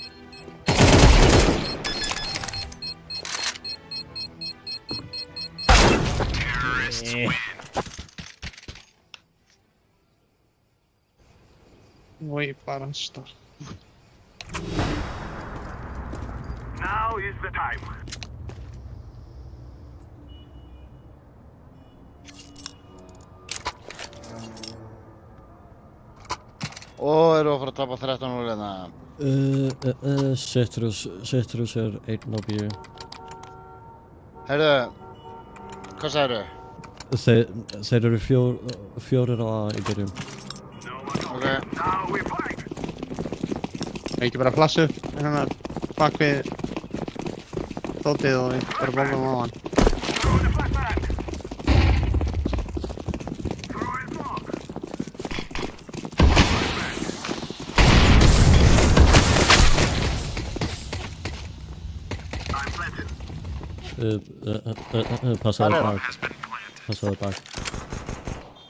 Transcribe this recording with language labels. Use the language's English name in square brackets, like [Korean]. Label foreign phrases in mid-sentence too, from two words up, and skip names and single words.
[Icelandic] Oj, bara start. [English] Now is the time. [Icelandic] Og eru að fara að tapa 13-0 hérna. Citrus er 1 á B. Heyrðu, hvað sagðirðu? Þeir eru fjórir á A í byrjun. Ok. [English] Now we're fighting. [Icelandic] Ég ekki bara flassu hérna bak við dótið og ég bara bombum á hann. [English] Throwing the flashbang. Throwing smoke. I'm planted. [Icelandic] Passaðu Þar er bak. Passaðu bak.